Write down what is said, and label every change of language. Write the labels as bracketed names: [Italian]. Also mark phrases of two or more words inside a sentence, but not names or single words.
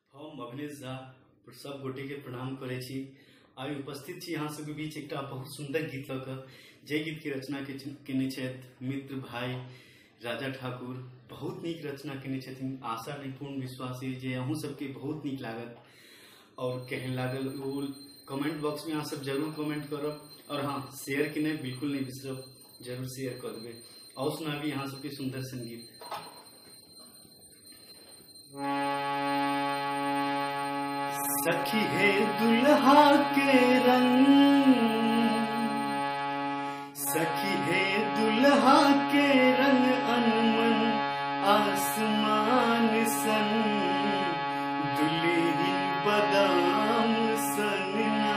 [Maithili] हम अभिनेश झा सब गोटे के प्रणाम करे छी। आई उपस्थित छी यहाँ सबके बीच एक बहुत सुंदर गीत लक जे गीत के रचना केने छथि मित्र भाई राजा ठाकुर। बहुत नीक रचना केने छथिन। आशा नहीं पूर्ण विश्वास है जे अहूँ सबके बहुत नीक लागत और कहन लागल। वो [English] comment box [Maithili] में अहाँ सब जरूर कमेंट करब और हाँ शेयर केने बिल्कुल नहीं बिसरब, जरूर शेयर कर देवे। और सुनाबी यहाँ सबके सुंदर संगीत। सखी है दुल्हा के रंग, सखी है दुल्हा के रंग अनमन आसमान सन, दुल्हन बादाम सनना।